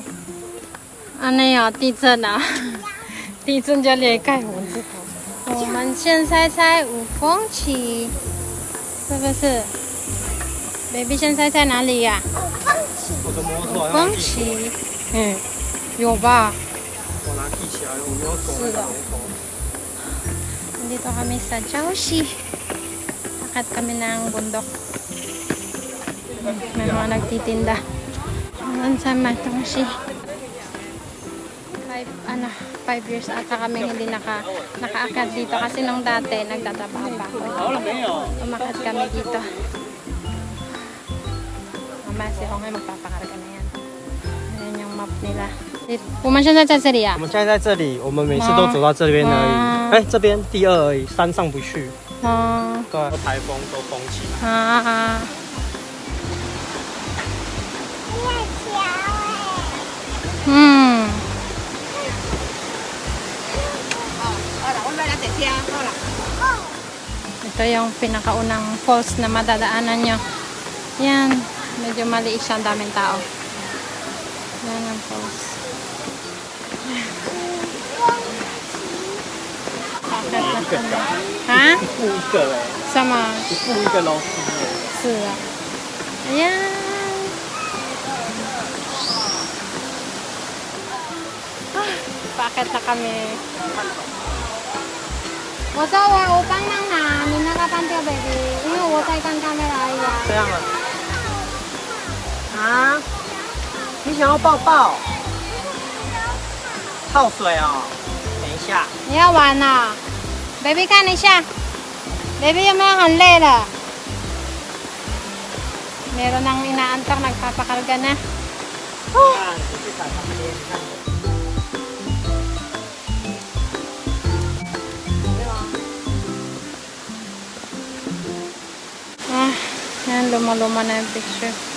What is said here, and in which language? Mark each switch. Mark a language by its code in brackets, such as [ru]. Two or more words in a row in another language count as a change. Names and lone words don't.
[zh] 啊，那有地震啊！地震就裂开我知道。我们现在在五峰旗，是不是？baby 现在在哪里呀、我的摩托五峰旗，有吧？我拿记起来了，我没有走那个龙头。 [tl] Dito kami sa Chowshi. Akit kami ng bundok. May mga nagtitinda. Hanggang sa Matongshi. 5 years ata kami hindi nakaakyat dito kasi nung dati nagtataba pa ako. Umakyat kami dito. Mamaya si Hongay magpapakarga na yan. Ayan yung map nila. [zh] 我们现在在这里啊我们现在在这里，我们每次都走到这边而已。哎，这边第二而已，山上不去。对，台风都封起来。 [tl] 啊嗯 Ito yung pinakaunang falls na madadaanan nyo. Yan, medyo maliit siya, ang daming tao. Yan ang falls. Ha? [zh] 一步一个哎，什么？一步一个楼梯哎。 [tl] 是啊。Ayan. Bakit na kami? [zh] 我说我帮忙拿你那个半吊 baby，因为我在看 camera 呀。这样了。啊？你想要抱抱？泡水哦。等一下。你要玩呢、baby 看一下，baby 有没有很累了 ？ [tl] Meron nang inaantok, nagpapakarga na. [zh] 看，你去踩旁边，你看。 [tl] Ah, yan, luma-luma na yung picture.